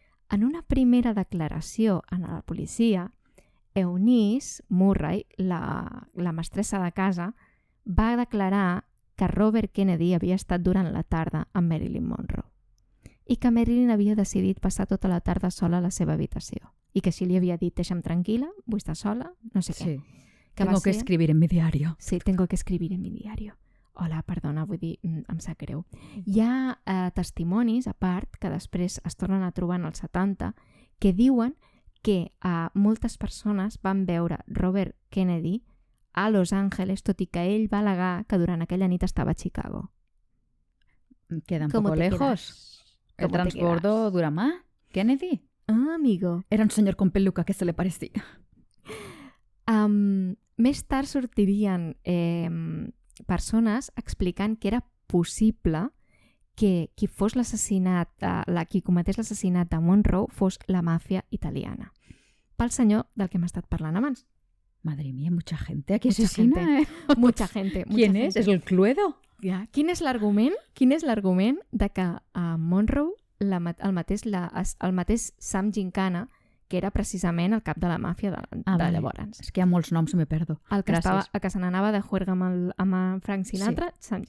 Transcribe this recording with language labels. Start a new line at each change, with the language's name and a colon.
Catalan: En una primera declaració a la policia, Eunice Murray, la mestressa de casa, va declarar que Robert Kennedy havia estat durant la tarda amb Marilyn Monroe i que Marilyn havia decidit passar tota la tarda sola a la seva habitació i que així li havia dit, deixa'm tranquil·la, vull estar sola, no sé què. Sí.
Spanish: Tengo que escribir en mi diario. Sí, tengo que escribir en mi diario.
Catalan: Hola, perdona, vull dir, em sap greu. Hi ha testimonis, a part, que després es tornen a trobar en els 70, que diuen que moltes persones van veure Robert Kennedy a Los Angeles, tot i que ell va al·legar que durant aquella nit estava a Chicago.
Spanish: Queda un poco lejos. ¿El transbordo dura más? ¿Kennedy? Ah, amigo. Era un señor con peluca que se le parecía.
Catalan: Més tard sortirien persones explicant que era possible que qui fos l'assassinat, qui cometés l'assassinat de Monroe fos la màfia italiana. Pel senyor del que hem estat parlant abans.
Spanish: Madre mía, mucha gente aquí asesina, Mucha gente. ¿Quién es? ¿Es el Cluedo?
Catalan: Ja. Quin és l'argument de que Monroe, el mateix Sam Gincana, que era precisament el cap de la màfia de llavors. És que hi ha molts noms i me perdo. El que se n'anava de juerga amb Frank Sinatra, sí.